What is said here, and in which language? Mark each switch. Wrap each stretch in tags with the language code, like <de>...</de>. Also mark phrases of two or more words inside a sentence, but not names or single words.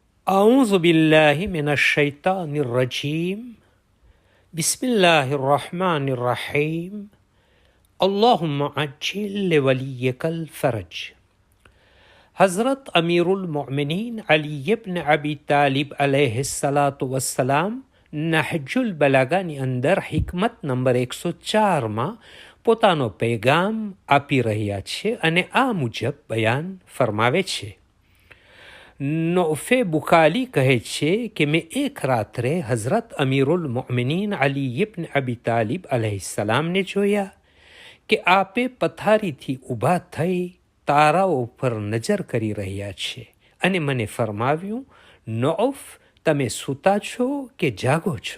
<ar>أعوذ بالله من الشيطان الرجيم بسم الله الرحمن الرحيم اللهم عجل لوليك الفرج.</ar> <gu>हज़रत अमीरुल मोमिनीन अली इब्न अबी तालिब</gu> <ar>عليه الصلاة والسلام</ar> <gu>નહજુલ બલાગાની અંદર હિકમત નંબર 104માં પોતાનો પૈગામ આપી રહ્યા છે અને આ મુજબ બયાન ફરમાવે છે. નૌફે બુખારી કહે છે કે મેં એક રાત્રે હઝરત અમીરુલ મોમિનીન અલી ઇબ્ન અબી તાલિબ અલૈહિસ્સલામને જોયા કે આપે પથારીથી ઊભા થઈ તારાઓ પર નજર કરી રહ્યા છે અને મને ફરમાવ્યું, નૌફ, તમે સૂતા છો કે જાગો છો?</gu>